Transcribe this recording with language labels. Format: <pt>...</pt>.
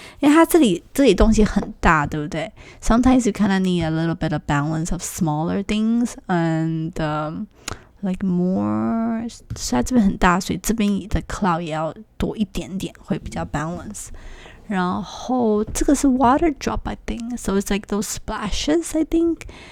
<zh>因为它这里东西很大，对不对？</zh> <en>Sometimes you kind of need a little bit of balance of smaller things and like more.</en> <zh>所以它这边很大，所以这边的 cloud 也要多一点点，会比较 balance. 然后这个是</zh> <en>water drop, I think. So it's like those splashes, I think.</en>